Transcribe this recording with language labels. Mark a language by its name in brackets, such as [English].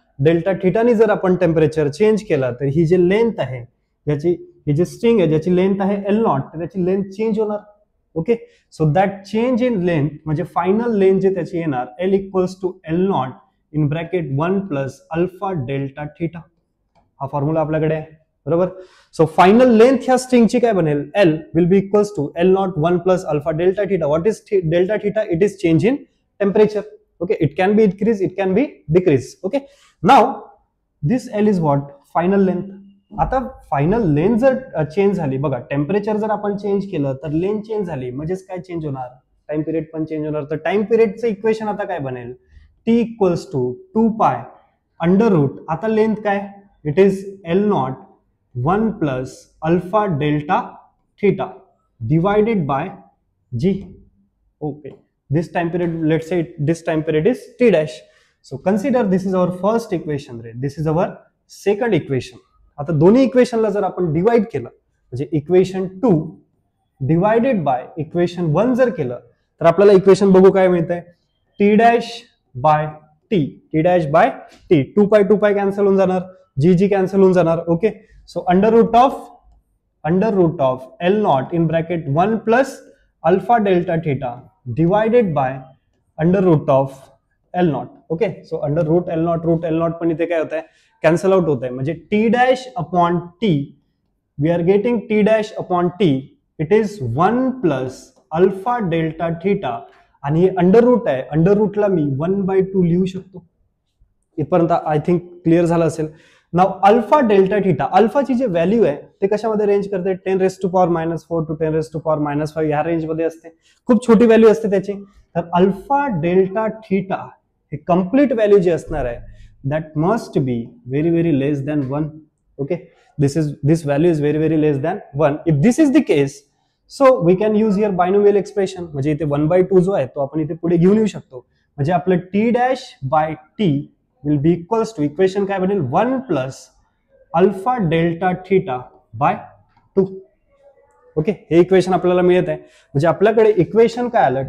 [Marathi] Delta थीटाने जर आपण temperature change केला तर ही जे लेंथ आहे ज्याची, ही जे स्ट्रिंग आहे ज्याची लेंथ आहे L0 तर त्याची लेंथ चेंज होणार. [English] okay, so that change in length [Marathi] म्हणजे फायनल लेंथ जे त्याची येणार [English] L equals to L0 in bracket 1 plus alpha delta theta. [Marathi] हा फॉर्म्युला आपल्याकडे आहे, बरोबर. सो फायनल लेंथ ह्या स्ट्रिंगची काय बनेल? [English] L will be equals to L0 1 plus alpha delta theta. What is delta theta? It is change in temperature. Okay, it can be increase, it can be decrease. Okay, now this L is what? Final length. [Marathi] आता final length जर change झाली बघा, temperature जर आपण change केलं तर length change झाली म्हणजेच काय चेंज होणार? टाइम पिरियड पण चेंज होणार. तर टाइम पिरियडचं इक्वेशन आता काय बनेल? [English] T equals to 2 pi under root, [Marathi] आता लेंथ काय? [English] It is L0 1 plus alpha delta theta divided by G. Okay, this time period, let's say this time period is T dash. So consider this is our first equation, right? This is our second equation. [Marathi] आता दोन्ही इक्वेशनला जर आपण divide केलं म्हणजे equation 2 divided by equation 1 जर केलं तर आपल्याला इक्वेशन बघू काय मिळतंय? [English] T dash by T, T dash by T. [Marathi] 2 पाय कॅन्सल होऊन जाणार, G कॅन्सल होऊन जाणार. [English] Okay, so under root of L0 in bracket 1 plus alpha delta theta divided by under root of L0. [Marathi] Okay, so under route L0 पण इथे काय होत आहे? कॅन्सल आउट होत आहे. [English] म्हणजे T dash upon T, we are getting T dash upon T, it is 1 plus alpha delta theta [Marathi] आणि हे अंडर रूट आहे, अंडर रूटला मी 1/2 लिहू शकतो. इथपर्यंत [English] I think [Marathi] क्लिअर झालं असेल. नाव अल्फा डेल्टा थीटा, अल्फाची जी व्हॅल्यू आहे ते कशामध्ये रेंज करते? 10⁻⁴ टू 10⁻⁵ ह्या रेंज मध्ये असते. खूप छोटी व्हॅल्यू असते त्याची. तर अल्फा डेल्टा थीटा हे कम्प्लीट व्हॅल्यू जी असणार आहे [English] That must be very very less than 1. Okay, this value is very very less than 1. If this is the case so we can use here binomial expression, [Marathi] म्हणजे इथे 1/2 जो आहे तो आपण इथे पुढे घेऊन येऊ शकतो. म्हणजे आपलं T dash by T [English] will be equals to [Marathi] equation काय बनेल? [English] 1 plus alpha delta theta by 2. [Marathi] Okay, हे इक्वेशन आपल्याला मिळत आहे. म्हणजे आपल्याकडे इक्वेशन काय आलं?